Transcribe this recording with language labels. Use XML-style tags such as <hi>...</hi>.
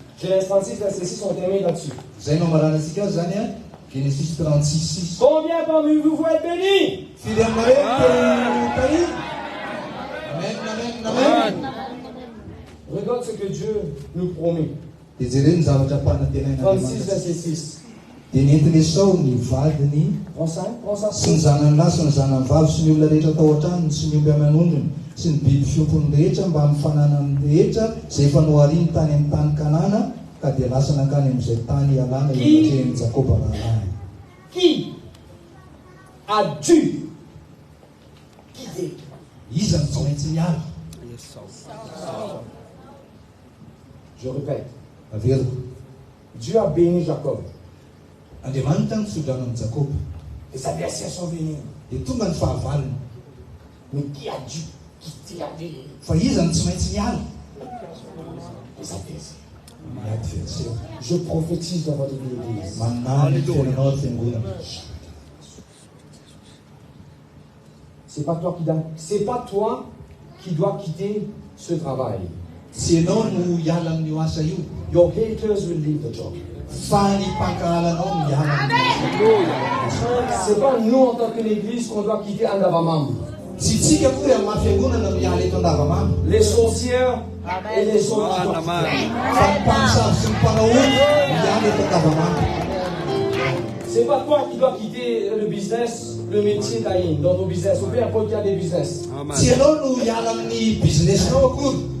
<fr>Genèse 36, verset 6, on termine là-dessus.</fr> <mg>Zay no maranatsika zany a Genesis 36:6.</mg> <fr>Combien parmi vous vont être bénis?</fr> <mg>Firy aminareo tari. Amen, amen, amen.</mg> <fr>Regarde ce que Dieu nous promet.</fr> <mg>Dia jereny zavatra mpanantenaina</mg> <fr>36, verset 6.</fr> <mg>dia nentiny Esau ny vadiny</mg> <fr>Prends ça.</fr> <mg>sy ny zanany lahy sy ny zanany vavy sy ny olona rehetra tao an-tranony sy ny omby aman'ondriny sy ny biby fiompony rehetra mba mifanana amin'ny rehetra izay efa nohariny tany amin'ny tany Kanana ka dia lasa nankany amin'izay tany ialana iatrehan'i Jakoba rahalahy.</mg> <fr>Qui a dû quitter?</fr> <mg>Iza no tsy maintsy miala.</mg> <fr>Je répète.</fr> <mg>Averiko.</mg> <fr>Dieu a béni Jacob.</fr> <mg>Andriamanitra nitsodrano amin'ny Jakoba.</mg> <fr>Les adversaires sont venus.</fr> <mg>Dia tonga ny fahavalony.</mg> <fr>Mais qui a dû quitter la vie?</fr> <mg>Fa iza no tsy maintsy miala.</mg> <fr>Les adversaires.</fr> <mg>Ny adversaire.</mg> <fr>Je prophétise dans votre église.</fr> <mg>Manany ny fiainanao ny fiangonana.</mg> <fr>C'est pas toi qui dois quitter ce travail.</fr> <mg>Tsy ianao no hiala amin'io asa io.</mg> <en>Your haters will leave the job.</en> <mg>Fa ny mpankahalanao no hiala amin'io.</mg> <fr>C'est pas nous en tant qu'église qu'on doit quitter Andavamam.</fr> <mg>Tsy tsika koa amin'ny maha-fiangonana no miala eto Andavamamba.</mg> <fr>Les sorcières et les autres.</fr> <mg>Fa ny mpamosavy sy ny mpanaoty no miala eto Andavamamba.</mg> <fr>C'est pas toi qui dois quitter le business, le métier d'Aïn, dans ton business, ou peu importe qui a des business.</fr> <mg>Tsy ianao no hiala amin'ny businessinao akory.</mg>